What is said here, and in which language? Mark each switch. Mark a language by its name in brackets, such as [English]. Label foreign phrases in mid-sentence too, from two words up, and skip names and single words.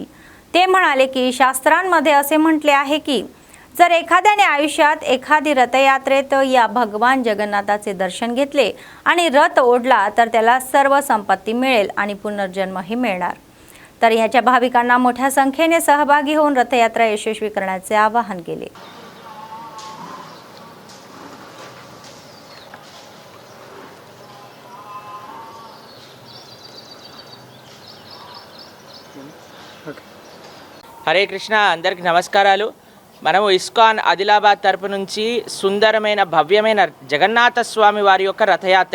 [Marathi] ते म्हणाले की शास्त्रांमध्ये असे म्हटले आहे की जर एखाद्याने आयुष्यात एखादी रथयात्रेत या भगवान जगन्नाथाचे दर्शन घेतले आणि रथ ओढला तर त्याला सर्व संपत्ती मिळेल आणि पुनर्जन्मही मिळणार. तर याच्या भाविकांना मोठ्या संख्येने सहभागी होऊन रथयात्रा यशस्वी करण्याचे आवाहन केले. [Telugu] హరే కృష్ణ, అందరికి నమస్కారాలు. మనము ఇస్కాన్ ఆదిలాబాద్ తరపు నుంచి సుందరమైన భవ్యమైన జగన్నాథ స్వామి వారి యొక్క రథయాత్ర.